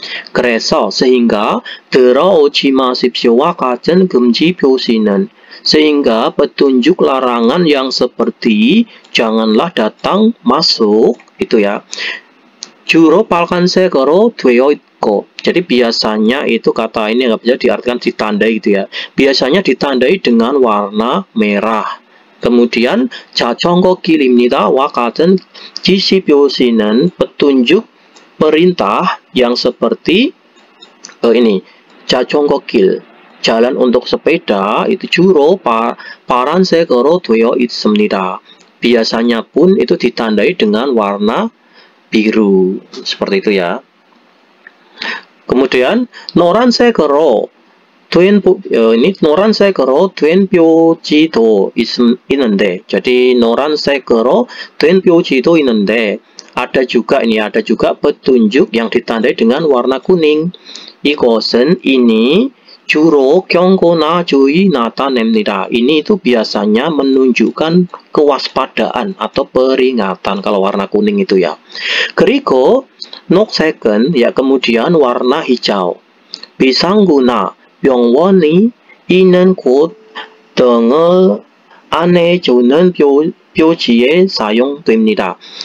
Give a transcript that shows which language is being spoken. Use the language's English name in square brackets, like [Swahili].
[Korean] 그래서 [Indonesian] sehingga [Korean] 들어오지 마십시오와 같은 금지 표시는 [Indonesian] sehingga petunjuk larangan yang seperti janganlah datang masuk itu ya. [Korean] 주로 빨간색으로 되어 있고. [Indonesian] Jadi biasanya itu kata ini nggak bisa diartikan ditandai gitu ya. Biasanya ditandai dengan warna merah. Kemudian [Korean] 자전거 길입니다. 와 같은 지시 표시는 [Indonesian] petunjuk perintah yang seperti ini. [Korean] 자전거 길, [Indonesian] jalan untuk sepeda itu [Korean] 주로 파란색으로 되어 있습니다. [Indonesian] Biasanya pun itu ditandai dengan warna biru. Seperti itu ya. kemudian [Korean] 노란색으로 된 표지도 있는데 [Indonesian] jadi 노란색으로 된 표지도 있는데 ada juga petunjuk yang ditandai dengan warna kuning. [Korean] 이것은 [Indonesian] ini [Korean] 주로 경고나 주의 나타냅니다. [Indonesian] Ini itu biasanya menunjukkan kewaspadaan atau peringatan kalau warna kuning itu ya. [Korean] 그리고 녹색은 [Indonesian] ya kemudian warna hijau. [Korean] 비상구나 병원이 있는 곳 등을 안내해주는 표지에 사용됩니다.